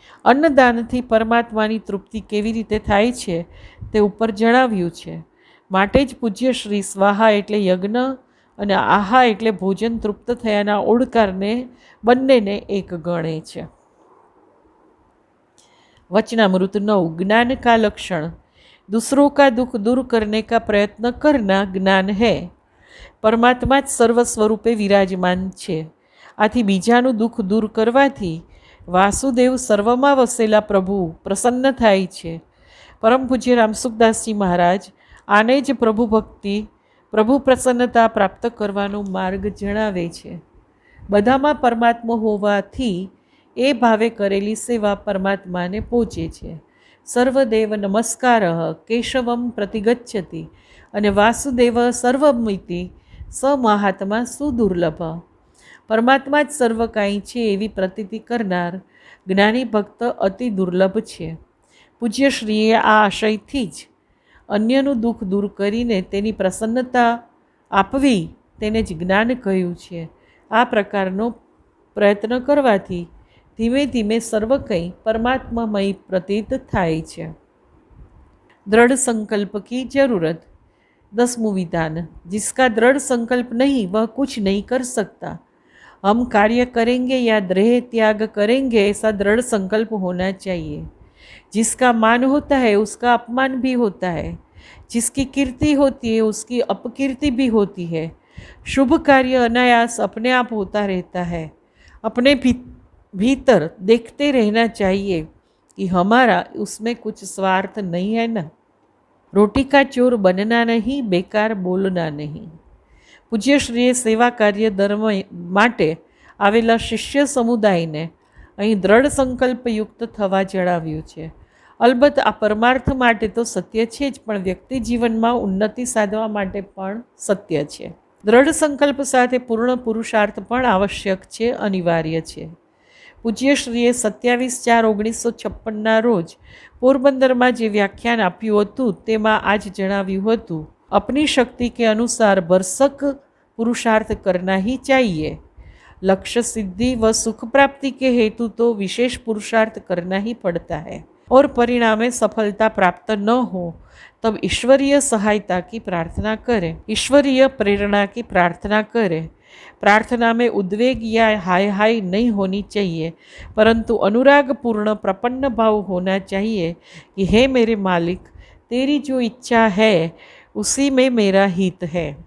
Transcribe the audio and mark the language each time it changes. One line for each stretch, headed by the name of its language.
Gujarati: અન્નદાનથી પરમાત્માની તૃપ્તિ કેવી રીતે થાય છે તે ઉપર જણાવ્યું છે. માટે જ પૂજ્યશ્રી સ્વાહા એટલે યજ્ઞ અને આહા એટલે ભોજન તૃપ્ત થયાના ઓડકારને બંનેને એક ગણે છે. વચનામૃત 9.
Hindi: જ્ઞાન કા લક્ષણ. दूसरों का दुख दूर करने का प्रयत्न करना ज्ञान है।
Gujarati: परमात्मा ज सर्व स्वरूपे विराजमान છે। આથી બીજાનું દુઃખ દૂર કરવાથી વાસુદેવ સર્વમાં વસેલા પ્રભુ પ્રસન્ન થાય છે। પરમ પૂજ્ય રામસુખદાસજી મહારાજ આને જ પ્રભુ ભક્તિ, પ્રભુ પ્રસન્નતા પ્રાપ્ત કરવાનો માર્ગ જણાવે છે। બધામાં પરમાત્મા હોવાથી એ ભાવે કરેલી સેવા પરમાત્માને પહોંચે છે।
Sanskrit: સર્વદેવ નમસ્કાર કેશવમ પ્રતિગચ્છતિ અને વાસુદેવ સર્વમિતિ સ મહાત્મા સુદુર્લભ।
Gujarati: પરમાત્મા જ સર્વ કાંઈ છે એવી પ્રતીતિ કરનાર જ્ઞાની ભક્ત અતિ દુર્લભ છે। પૂજ્યશ્રીએ આ આશયથી જ અન્યનું દુઃખ દૂર કરીને તેની પ્રસન્નતા આપવી તેને જ જ્ઞાન કહ્યું છે। આ પ્રકારનો પ્રયત્ન કરવાથી ધીમે ધીમે સર્વ કંઈ પરમાત્મામય પ્રતીત થાય છે।
Hindi: दृढ़ संकल्प की जरूरत। 10वां विधान, जिसका दृढ़ संकल्प नहीं वह कुछ नहीं कर सकता। हम कार्य करेंगे या देह त्याग करेंगे ऐसा दृढ़ संकल्प होना चाहिए। जिसका मान होता है उसका अपमान भी होता है, जिसकी कीर्ति होती है उसकी अपकीर्ति भी होती है। शुभ कार्य अनायास अपने आप होता रहता है। अपने भीतर देखते रहना चाहिए कि हमारा उसमें कुछ स्वार्थ नहीं है ना। रोटी का चोर बनना नहीं, बेकार बोलना नहीं।
Gujarati: પૂજ્યશ્રીએ સેવા કાર્ય ધર્મ માટે આવેલા શિષ્ય સમુદાયને અહીં દ્રઢ સંકલ્પયુક્ત થવા જણાવ્યું છે। અલબત્ત આ પરમાર્થ માટે તો સત્ય છે જ, પણ વ્યક્તિ જીવનમાં ઉન્નતિ સાધવા માટે પણ સત્ય છે। દ્રઢ સંકલ્પ સાથે પૂર્ણ પુરુષાર્થ પણ આવશ્યક છે, અનિવાર્ય છે। પૂજ્યશ્રીએ 27/4/1956 રોજ પોરબંદરમાં જે વ્યાખ્યાન આપ્યું હતું તેમાં આજ જણાવ્યું હતું,
Hindi: अपनी शक्ति के अनुसार भरसक पुरुषार्थ करना ही चाहिए। लक्ष्य सिद्धि व सुख प्राप्ति के हेतु तो विशेष पुरुषार्थ करना ही पड़ता है, और परिणामे सफलता प्राप्त न हो तब ईश्वरीय सहायता की प्रार्थना करें, ईश्वरीय प्रेरणा की प्रार्थना करें। प्रार्थना में उद्वेग या हाय हाय नहीं होनी चाहिए, परंतु अनुरागपूर्ण प्रपन्न भाव होना चाहिए कि हे मेरे मालिक, तेरी जो इच्छा है उसी में मेरा हित है।